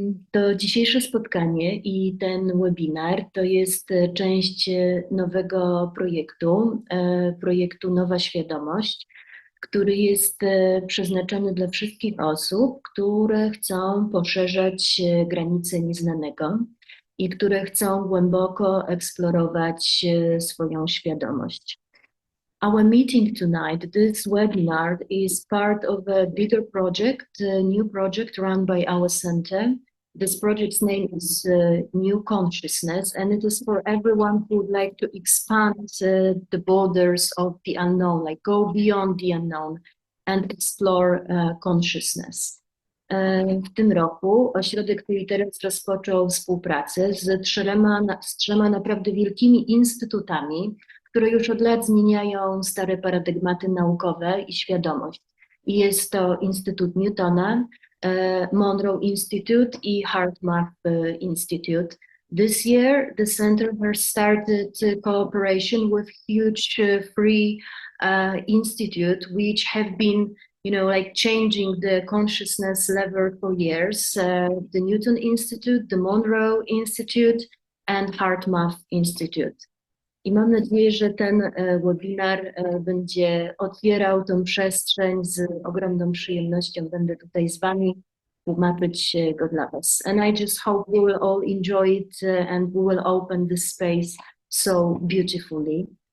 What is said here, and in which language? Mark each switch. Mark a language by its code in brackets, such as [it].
[pl] To dzisiejsze spotkanie i ten webinar to jest część nowego projektu Nowa Świadomość, który jest przeznaczony dla wszystkich osób, które chcą poszerzać granice nieznanego i które chcą głęboko eksplorować swoją świadomość. [en] Our meeting tonight, this webinar, is part of a bigger project, a new project run by our center. This project's name is New Consciousness, and it is for everyone who would like to expand the borders of the unknown, like go beyond the unknown and explore consciousness. [pl] W tym roku Ośrodek Tu i Teraz rozpoczął współpracę z trzema naprawdę wielkimi instytutami, które już od lat zmieniają stare paradygmaty naukowe i świadomość. I jest to Instytut Newtona, Monroe Institut i HeartMath Institute. [en] This year, the center has started cooperation with huge free institute, which have been, changing the consciousness level for years. The Newton Institute, the Monroe Institute, and HeartMath Institute. [pl] I mam nadzieję, że ten webinar będzie otwierał tę przestrzeń. Z ogromną przyjemnością będę tutaj z wami tłumaczyć go dla was. [en] And I just hope we will all enjoy it and we will open this space so beautifully.